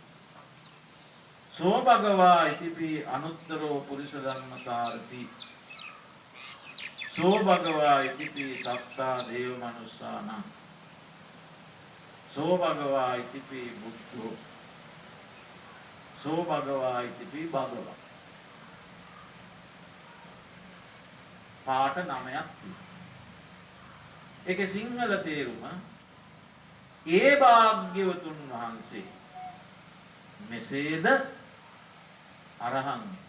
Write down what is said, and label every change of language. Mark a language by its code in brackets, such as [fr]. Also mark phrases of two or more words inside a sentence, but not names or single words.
[pi] සෝ භගවා ඉතිපි අනුත්තරෝ පුරිස ධම්ම සාරති. සෝ භගවා ඉතිපි සත්තා දේව මනුස්සානං. සෝ භගවා ඉතිපි බුද්ධෝ. සෝ භගවා ඉතිපි භගවා. [si] පාඨ 9ක් තියෙනවා. ඒකේ සිංහල තේරුම ඒ භාග්‍යවතුන් වහන්සේ මෙසේද අරහං.